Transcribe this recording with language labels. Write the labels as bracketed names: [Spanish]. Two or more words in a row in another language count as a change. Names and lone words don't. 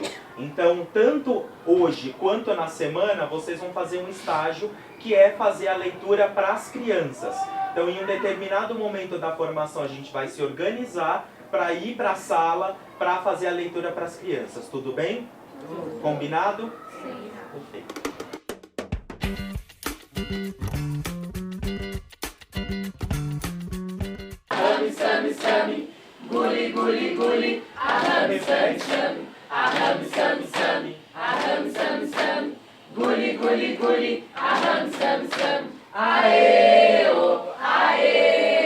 [Portuguese] Então, tanto hoje quanto na semana, vocês vão fazer um estágio que é fazer a leitura para as crianças. Então, em um determinado momento da formação, a gente vai se organizar para ir para a sala para fazer a leitura para as crianças. Tudo bem? Combinado? Sim. Perfeito. Sami, sami, guli, guli, guli. Aham, sami, sami. Aham, sami, sami. Aham, sami, sami. Guli, guli, guli. Aham, sami, sami. Aê, oh, aê.